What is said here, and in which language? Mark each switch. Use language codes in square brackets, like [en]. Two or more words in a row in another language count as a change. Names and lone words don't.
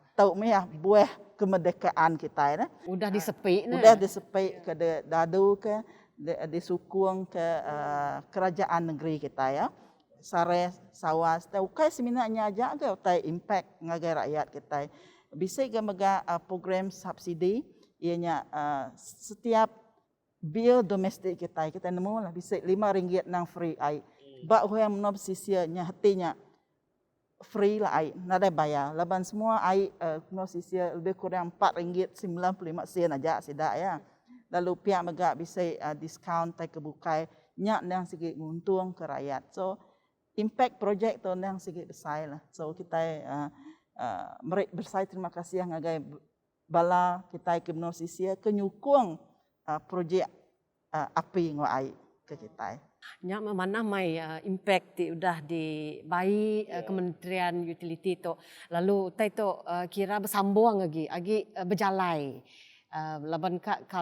[iba] Tahu meyah buah kemerdekaan kita Udah disepik Udah disepik ke dadu ke disukung ke kerajaan negeri kita ya. SARES, SAWAS, tahu kai seminarnya aja ke utai impact ngagai rakyat kita. Bisa ke mega program subsidi ianya setiap bil domestik kita nemu lah bisa RM5 nang free air. Bak yang menop sisianya hatinya free lah air, nada bayar. Laban semua air menop sisia lebih kurang RM4.95 aja sidak ya. Lalu pihak megak bisa diskaun tai kebukai nyak yang segi untung ke rakyat. So impact projek tu yang segi besar lah. So kita bersai terima kasih ngagai bala kita ke menop sisia kenyukung projek api ngwa air ke kita. Nya mana mai impact udah dibai Kementerian Utility tu lalu tai tu kira bersambung lagi berjalai laban ka